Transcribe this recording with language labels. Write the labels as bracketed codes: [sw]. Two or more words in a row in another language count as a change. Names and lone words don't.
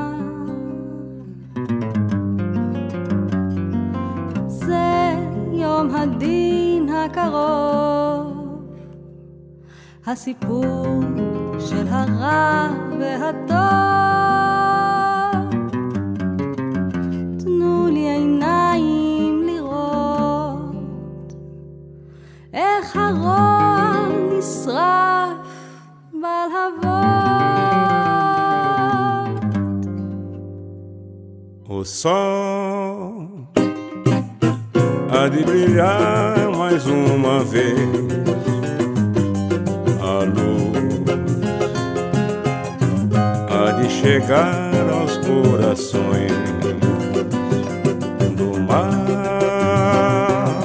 [he] זה יום הדין הקרוב, הסיפור של הרע והטוב. תנו לי עיניים לראות איך הרוע נשרף בלהבות. [pt] O sol há de brilhar mais uma vez, a luz há de chegar aos corações do mar.